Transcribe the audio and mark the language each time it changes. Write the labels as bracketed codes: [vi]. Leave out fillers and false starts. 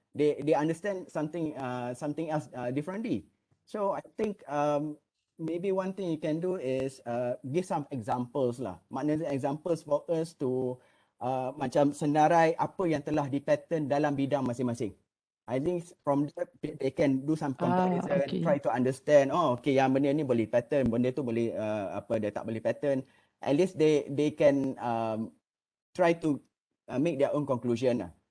[en] They understand something else differently. So I think maybe one thing you can do is give some examples lah. [ms] Maknanya [en] examples for us to [ms] macam senarai apa yang telah di-pattern dalam bidang masing-masing. [en] I think from there they can do some comparison, Okay. try to understand, oh okay, [ms] yang benda ni boleh pattern, benda tu boleh dia tak boleh pattern. [en] At least they can try to make their own conclusion lah.